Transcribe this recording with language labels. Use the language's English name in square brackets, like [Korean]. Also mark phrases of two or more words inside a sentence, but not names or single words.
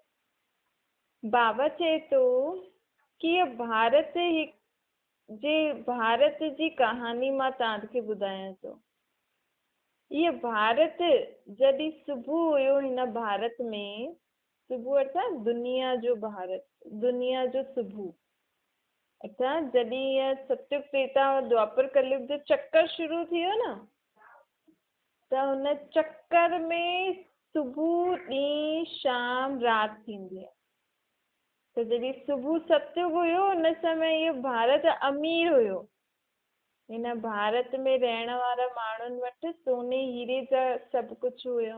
[Sindhi] बाबा चए थो कि भारत जी कहानी मां तव्हांखे ॿुधायां थो। ये भारत जॾहिं सुबुह हुयो, हिन भारत में सुबुह अर्थात दुनिया जो भारत, दुनिया जो सुबुह अर्थात जॾहिं इहा सतयुग त्रेता और द्वापर कलयुग जो चक्कर शुरू थियो न, त हुन चक्कर में सुबुह ॾींहुं शाम राति थींदी आहे। त जॾहिं सुबुह सतयुग हुयो हुन समय इहो भारत अमीर हुयो। हिन भारत में रहण वारा माण्हुनि वटि सोने हीरे जा सभु कुझु हुयो।